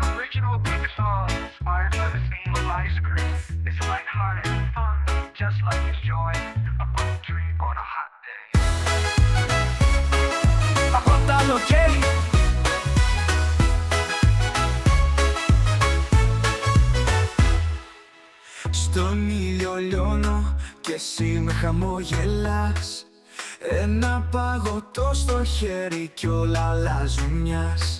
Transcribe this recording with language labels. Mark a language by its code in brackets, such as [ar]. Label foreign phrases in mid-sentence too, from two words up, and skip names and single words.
[en] original Greek song inspired by the theme of ice cream. It's lighthearted and fun, just like it's joy. A poetry on a hot day. [el] Από τα καλοκαίρι στον ήλιο λιώνω κι εσύ με χαμογελάς. Ένα παγωτό στο χέρι κι όλα αλλάζουν μιας.